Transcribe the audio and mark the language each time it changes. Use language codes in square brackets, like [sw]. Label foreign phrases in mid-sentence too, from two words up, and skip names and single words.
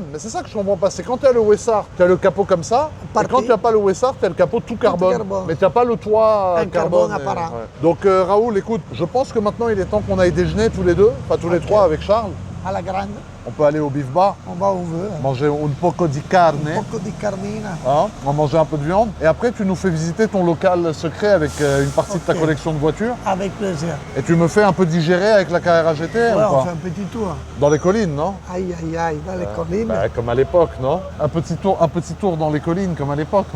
[fr] Mais c'est ça que je comprends pas. C'est quand tu as le WSA, tu as le capot comme ça. Parti. Et quand tu n'as pas le WSA, tu as le capot tout carbone. carbone. Mais tu n'as pas le toit Un carbone carbone. apparent. Donc Raoul, écoute, je pense que maintenant il est temps qu'on aille déjeuner tous les deux, enfin tous les trois avec Charles. À la grande, On peut aller au beef bar, on va où on veut. manger un [it] poco di carne. Poco di carnina. [fr] Hein, on va manger un peu de viande. Et après, tu nous fais visiter ton local secret avec une partie de ta Ok. collection de voitures. Avec plaisir. Et tu me fais un peu digérer avec la Carrera GT Ouais, ou on pas fait un petit tour. Dans les collines, non? Aïe, aïe, aïe, dans les collines. Bah, comme à l'époque, non? Un petit tour dans les collines, comme à l'époque, non?